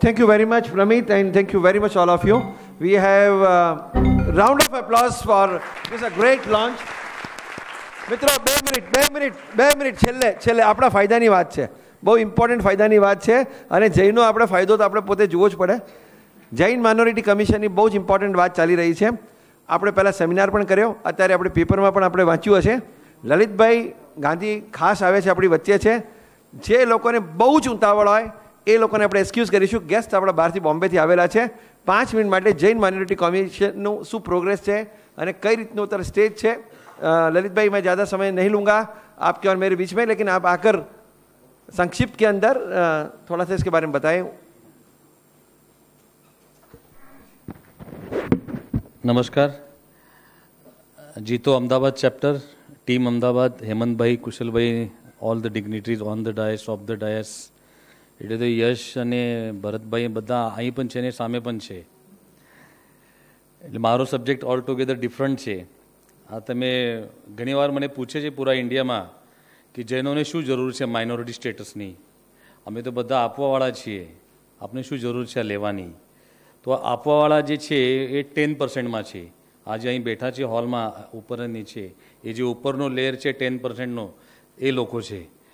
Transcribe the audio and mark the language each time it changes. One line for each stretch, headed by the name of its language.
English: Thank you very much, Pramit, and thank you very much all of you. We have Round of applause for this a great launch.
Gujarati: મિત્રો 2 minute છેલ્લે આપણા ફાયદાની વાત છે, બહુ important ફાયદાની વાત છે, અને જૈનનો આપણે ફાયદો તો આપણે પોતે જોવો જ પડે. જૈન માઇનોરિટી કમિશનની બહુ જ ઇમ્પોર્ટન્ટ વાત ચાલી રહી છે. આપણે પહેલાં સેમિનાર પણ કર્યો, અત્યારે આપણે પેપરમાં પણ આપણે વાંચ્યું હશે. લલિતભાઈ ગાંધી ખાસ આવે છે, આપણી વચ્ચે છે. જે લોકોને બહુ જ ઉતાવળ હોય એ લોકોને આપણે એક્સક્યુઝ કરીશું. ગેસ્ટ આપણા બહારથી બોમ્બેથી આવેલા છે. 5 મિનિટ માટે જૈન માઇનોરિટી કમિશનનું શું પ્રોગ્રેસ છે અને કઈ રીતનું ઉત્તર સ્ટેજ છે.
Hindi: ललित भाई, मैं ज़्यादा समय नहीं लूँगा आपके और मेरे बीच में, लेकिन आप आकर संक्षिप्त के अंदर थोड़ा सा इसके बारे में बताएं. नमस्कार.
Gujarati: जीतो अहमदाबाद चैप्टर, टीम अहमदाबाद, हेमंत भाई, कुशल भाई,
English: all the dignitaries on the dais,
Gujarati: of the DISE, એટલે તો યશ અને ભરતભાઈ બધા અહીં પણ છે ને સામે પણ છે. એટલે મારો સબ્જેક્ટ ઓલ ટુગેધર ડિફરન્ટ છે. આ તમે ઘણીવાર મને પૂછે છે પૂરા ઇન્ડિયામાં કે જૈનોને શું જરૂર છે માઇનોરિટી સ્ટેટસની. અમે તો બધા આપવાવાળા છીએ, આપણે શું જરૂર છે આ લેવાની. તો આપવાવાળા જે છે એ 10%માં છે. આજે અહીં બેઠા છે હોલમાં ઉપર અને નીચે, એ જે ઉપરનો લેયર છે 10%નો એ લોકો છે.